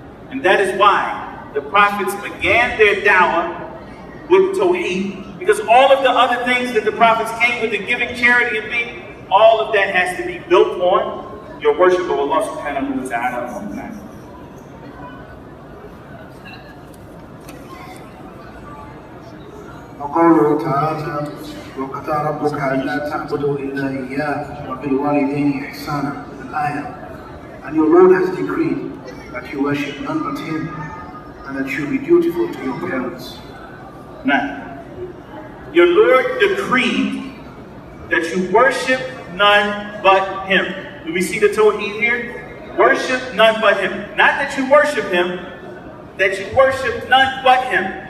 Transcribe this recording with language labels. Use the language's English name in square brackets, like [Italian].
[English] And that is why the prophets began their da'wah with Tawheed. Because all of the other things that the prophets came with, the giving, charity, and being, all of that has to be built on your worship of Allah subhanahu wa ta'ala. [Arabic] وقوله تعالى وقضى ربك ألا تعبدوا إلا إياه وبالوالدين إحسانا, الآية. [English] And your Lord has decreed that you worship none but Him and that you be dutiful to your parents. Now, your Lord decreed that you worship none but Him. Do we see the Tawheed here? Worship none but Him. Not that you worship Him, that you worship none but Him.